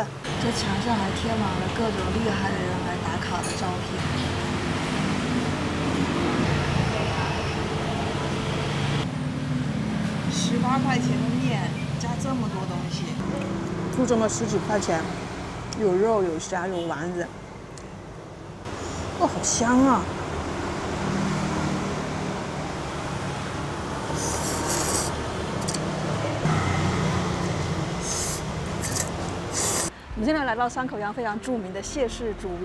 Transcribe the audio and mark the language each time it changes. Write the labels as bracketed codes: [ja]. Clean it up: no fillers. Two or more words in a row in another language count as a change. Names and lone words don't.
[zh] 這牆上還貼滿了各種厲害的人來打卡的照片。18塊錢的麵加這麼多東西，就這麼10幾塊錢。有肉有蝦有丸子， 哦，好香啊！我们现在来到山口洋非常著名的谢氏主屋。